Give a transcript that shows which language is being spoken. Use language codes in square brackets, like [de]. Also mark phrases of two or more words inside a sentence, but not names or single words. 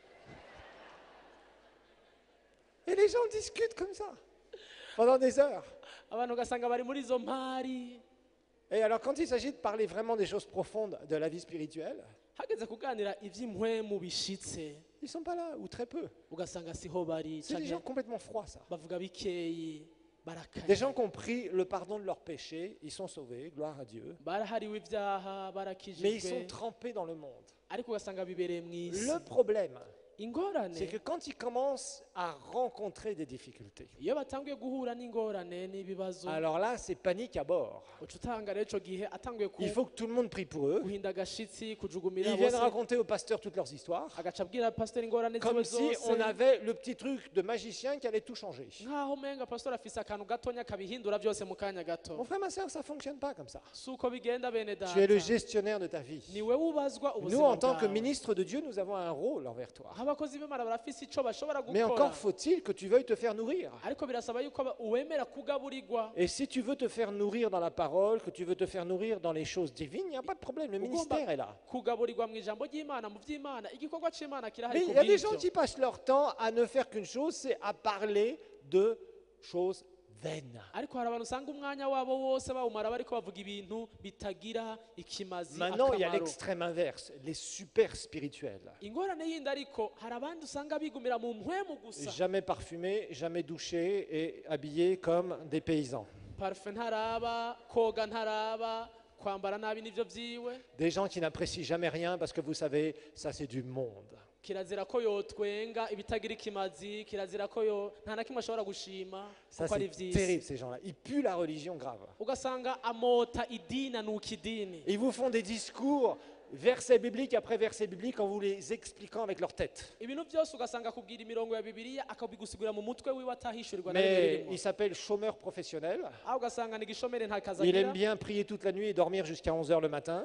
[fr] Et les gens discutent comme ça pendant des heures. [rn] Abantu ugasanga bari muri izo mpari [fr] Et alors, quand il s'agit de parler vraiment des choses profondes de la vie spirituelle, [rn] hageze kuganira ivy'impwemu bishitse [fr] ils sont pas là, ou très peu. [rn] ugasanga siho bari [fr] C'est des gens [rn] canke [fr] complètement froids, ça. [rn] bavuga bikeyi [fr] Des gens [rn] barakaye [fr] qui ont pris le pardon de leurs péchés, ils sont sauvés, gloire à Dieu. [rn] barahariwe ivyaha [fr] Mais ils sont [rn] barakijijwe [fr] trempés dans le monde. [rn] ariko ugasanga bibereye mw'isi. [fr] Le problème, [rn] Ingorane [fr] c'est que quand ils commencent à rencontrer des difficultés, [rn] iyo batanguye guhura n'ingorane n'ibibazo [fr] alors là, c'est panique à bord. [rn] uca utanga rero ico gihe atanguye [fr] Il faut que tout le monde prie pour eux. [rn] guhinda agashitsi kujugumira [fr] Ils viennent [rn] bose [fr] raconter au pasteur toutes leurs histoires, [rn] agaca abwira pasiteri ingorane [fr] comme [rn] ziwe [fr] si on [rn] zose [fr] avait le petit truc de magicien qui allait tout changer. [rn] nkaho umenga pasiteri afise akantu gatonya kabihindura byose mu kanya [fr] Mon [rn] gato. [fr] frère, ma soeur, ça ne fonctionne pas comme ça. [rn] Si uko bigenda bene [fr] Tu es le [rn] data [fr] gestionnaire de ta vie. [rn] niwe ubazwa [fr] Nous, [rn] ubuzima [fr] en tant que [rn] bwawe. [fr] ministre de Dieu, nous avons un rôle envers toi. [rn] abakozi b'imana barafise ico bashobora [fr] Mais [rn] gukora [fr] encore faut-il que tu veuilles te faire nourrir. [rn] ariko birasaba yuko uwemera kugaburirwa. [fr] Et si tu veux te faire nourrir dans la parole, que tu veux te faire nourrir dans les choses divines, il n'y a pas de problème, le ministère est là. [rn] kugaburirwa mu ijambo ry'imana mu vy'imana igikorwa c'imana kirahari [fr] Mais il y a des gens [rn] kubw'ivyo. [fr] qui passent leur temps à ne faire qu'une chose, c'est à parler de choses vaines. [rn] ariko hari abantu usanga umwanya wabo wose bawumara bariko bavuga ibintu bitagira ikimazi [fr] Maintenant, il y a [rn] akamaro. [fr] l'extrême inverse, les super spirituels. [rn] ingorane yindi ariko hari abandi usanga bigumira mu mpwemu gusa. [fr] Jamais parfumés, jamais douchés et habillés comme des paysans. [rn] parufe ntaraba koga ntaraba kwambara nabi n'ivyo vyiwe. [fr] Des gens qui n'apprécient jamais rien parce que vous savez, ça c'est du monde. [rn] kirazira ko yotwenga ibitagira ikimazi kirazira ko nta na kimwe ashobora gushima [fr] Ça [rn] kuko ari [fr] c'est [rn] vy'isi. [fr] terrible ces gens-là. Ils puent la religion grave. [rn] ugasanga amota idini anuka idini [fr] Ils vous font des discours verset biblique après verset biblique en vous les expliquant avec leur tête. [rn] ibintu byose ugasanga akubwira imirongo ya bibiliya akabigusigura mu mutwe wiwe atahishurirwa na [fr] Mais [rn] rimwe [fr] il s'appelle chômeur professionnel. [rn] aho ugasanga ni igishomere nta kazi [fr] Il [rn] agira [fr] aime bien prier toute la nuit et dormir jusqu'à 11 h le matin.